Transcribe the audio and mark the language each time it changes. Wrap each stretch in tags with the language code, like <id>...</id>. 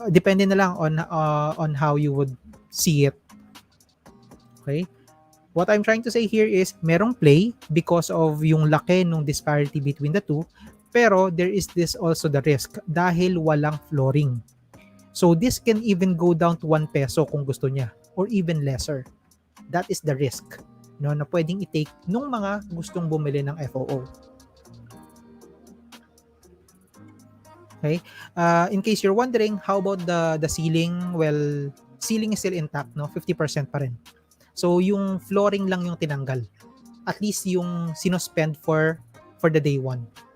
<tl>Depende na lang</tl> <en>on how you would see it. Okay? What I'm trying to say here is</en> <tl>merong play</tl> <en>because of</en> <tl>yung laki ng</tl> <en>disparity between the two, pero there is this also the risk</en> <tl>dahil walang flooring.</tl> <en>So this can even go down to 1 peso</en> <tl>kung gusto niya</tl> <en>or even lesser. That is the risk</en> <tl>na pwedeng i-take nung mga gustong bumili ng FOO. Okay?</tl> <en>In case you're wondering, how about the ceiling? Well, ceiling is still intact, no? 50% pa rin.</en> <tl>So, yung flooring lang yung tinanggal. At least yung sinospend</tl> <en>for the day one.</en>